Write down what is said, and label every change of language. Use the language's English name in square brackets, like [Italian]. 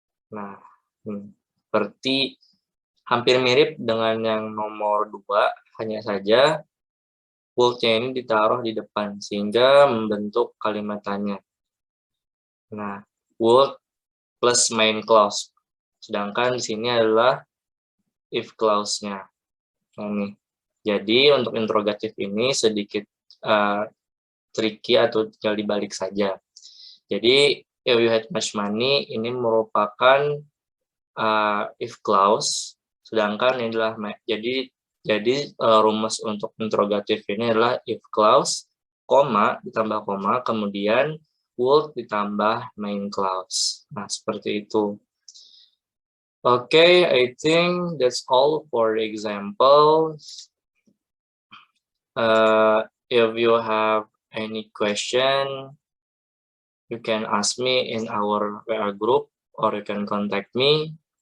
[Indonesian] Nah, seperti hampir mirip dengan yang nomor 2, hanya saja would-nya ini ditaruh di depan, sehingga membentuk kalimat tanya. Nah, would plus main clause. Sedangkan di sini adalah if clause-nya. Nah, nih. Jadi, untuk interrogatif ini sedikit tricky atau tinggal dibalik saja. Jadi, [English] if you had much money, [Indonesian] ini merupakan if clause, sedangkan ini adalah jadi rumus untuk interrogatif ini adalah if clause, koma ditambah koma, kemudian would ditambah main clause. Nah, seperti itu. [English] Okay, I think that's all for the examples. If you have any question, you can ask me in our WA group or you can contact me.